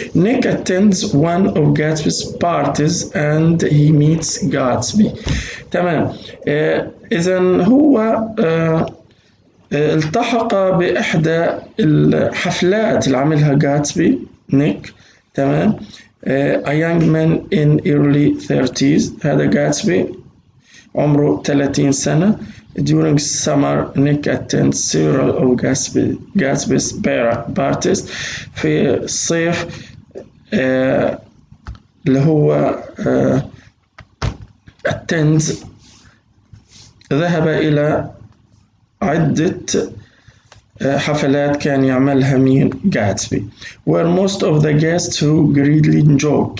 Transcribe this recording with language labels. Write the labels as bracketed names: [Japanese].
[English] Nick attends one of Gatsby's parties and he meets Gatsby. [Arabic] تمام. إذا هو التحق بإحدى الحفلات اللي عملها جاتسبي نيك. تمام. [English] a young man in early 30s. [Arabic] هذا جاتسبي عمره 30 سنة. [English] During summer, Nick attends several of Gatsby's parties. [Arabic] في الصيف اللي هو attends ذهب إلى عدة حفلات كان يعملها مين؟ جاتسبي. [English] where most of the guests who greatly enjoy.